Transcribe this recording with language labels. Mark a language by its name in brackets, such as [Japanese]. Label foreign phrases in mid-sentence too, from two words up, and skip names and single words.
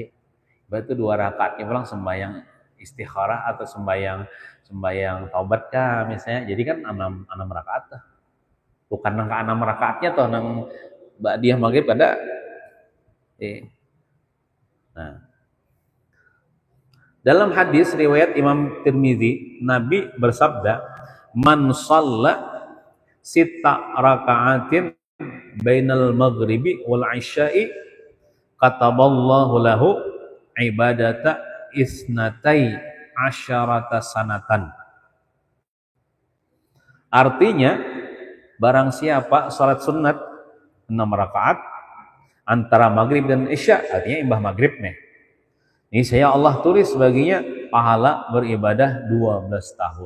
[Banjar] Berarti 2 rakaatnya pulang sembahyang istikharah atau sembahyang taubat kah misalnya. Jadi kan 6 rakaat tuh. Bukan nang 6 rakaatnya tuh nang ba'diyah maghrib ada. Nah, dalam hadis riwayat Imam Tirmizi, Nabi bersabda, [Arabic] "من صلى ست ركعات بين المغرب والعشاء كتب الله له عبادة اثنتي عشرة سنة." [Banjar] Artinya, barang siapa salat sunat 6 rakaat antara maghrib dan isya, artinya imbah maghrib nih. Ini saya Allah tulis baginya pahala beribadah 12 tahun.